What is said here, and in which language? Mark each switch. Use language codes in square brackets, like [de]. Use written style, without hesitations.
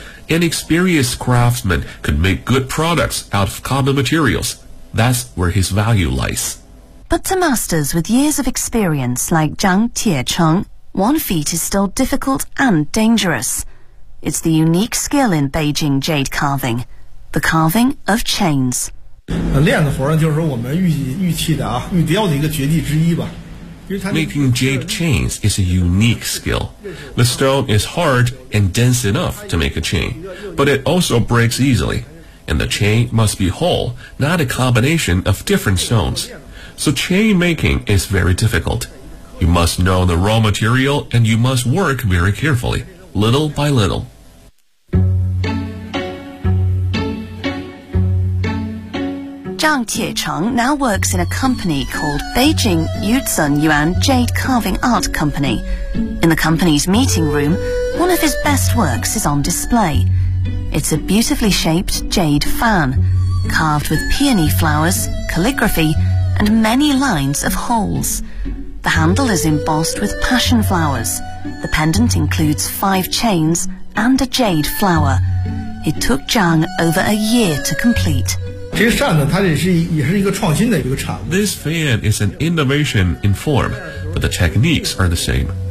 [en] An experienced craftsman could make good products out of common materials. That's where his value lies. But to masters with years of experience like Zhang Tiecheng, one feat is still difficult and dangerous. It's the unique skill in Beijing jade carving. The carving of chains. [zh] 链子活呢，就是说我们玉器的啊，玉雕的一个绝技之一吧。 [en] Making jade chains is a unique skill. The stone is hard and dense enough to make a chain, but it also breaks easily. And the chain must be whole, not a combination of different stones. So chain making is very difficult. You must know the raw material and you must work very carefully, little by little. Zhang Tiecheng now works in a company called Beijing Yuzhen Yuan Jade Carving Art Company. In the company's meeting room, one of his best works is on display. It's a beautifully shaped jade fan, carved with peony flowers, calligraphy, and many lines of holes. The handle is embossed with passion flowers. The pendant includes 5 chains and a jade flower. It took Zhang over a year to complete. [zh] 这个扇子它也是一个创新的一个产物。 [en] This fan is an innovation in form, but the techniques are the same.